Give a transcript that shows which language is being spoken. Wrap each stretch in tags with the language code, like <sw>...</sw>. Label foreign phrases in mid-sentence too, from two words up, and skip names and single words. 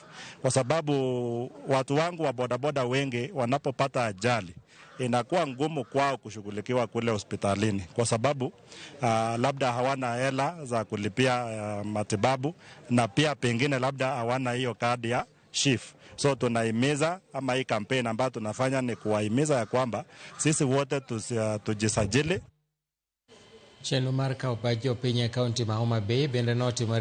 <sw>Kwa sababu watu wangu wa bodaboda wengi wanapopata ajali inakuwa ngumu kwao kushughulikiwa kule hospitalini kwa sababu labda hawana hela za kulipia matibabu na pia pengine labda hawana hiyo kadi ya SHIF. So tunahimiza ama hii kampeni ambayo tunafanya ni kuwahimiza ya kwamba sisi wote tujisajili.</sw> <luo>Chenro mar kawo pach jopiny e kaunti ma Homa Bay bende notimo</luo>